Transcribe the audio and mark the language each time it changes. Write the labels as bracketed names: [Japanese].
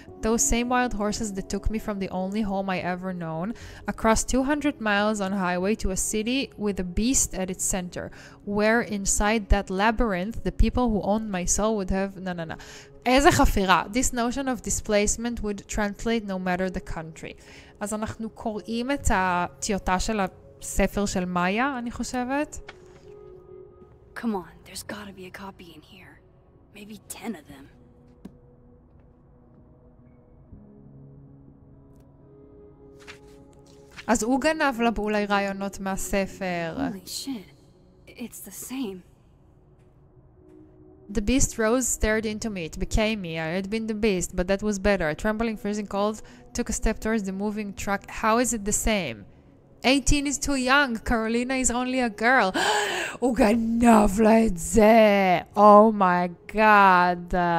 [English] Those same wild horses that took me from the only home I ever known, across 200 miles on highway to a city with a beast at its center, where inside that labyrinth, the people who owned my soul would have... No. [Hebrew] איזה חפירה. [English] This notion of displacement would translate no matter the country. [Hebrew] אז אנחנו קוראים את הטיוטה של הספר של מאיה, אני חושבת. [English] Come on, there's gotta be a copy in here. Maybe 10 of them. [Hebrew] אז הוא גנב לה אולי רעיונות מהספר. [English] Holy shit, it's the same. The beast rose, stared into me. It became me. I had been the beast, but that was better. Trembling, freezing cold, took a step towards the moving truck. How is it the same? 18 is too young. Carolina is only a girl. [Hebrew] הוא גנב לה את זה. [English] Oh my god.